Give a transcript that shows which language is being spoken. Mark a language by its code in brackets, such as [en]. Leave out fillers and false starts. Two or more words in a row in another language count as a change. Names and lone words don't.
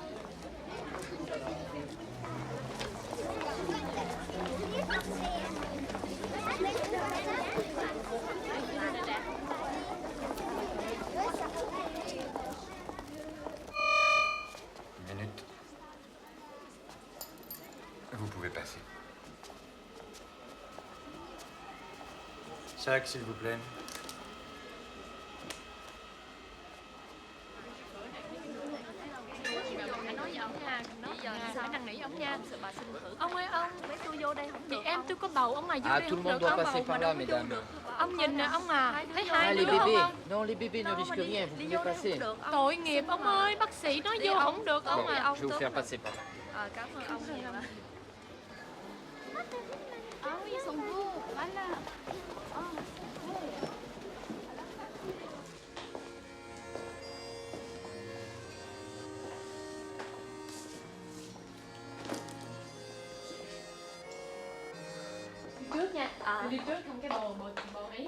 [fr] Une minute. Vous pouvez passer. Sac, s'il vous plaît. [vi] Ông ơi ông, tôi vô đây không được. Chị em tôi có bầu, ông này vô Ah, đây [fr] tout le [vi] không [fr] monde [vi] được. [fr] doit [vi] Ông [fr] passer [vi] bầu [fr] par [vi] mà là, đâu có vô [fr] mesdames. [vi] được. Ông nhìn nè ông à, thấy Ah, hai [fr] les [vi] đứa [fr] bébés. [vi] không? [fr] Non, les bébés ne risquent rien, vous pouvez passer. [vi] Tội nghiệp ông ơi, bác sĩ nói vô không được ông [fr] Bon, [vi] à. [fr] je vais vous faire passer par là. [vi] Cảm ơn ông nhiều lắm. [fr] Oh, ils sont beaux. Voilà. Oh, [vi] Trước nha. Đi trước không cái bồ ấy.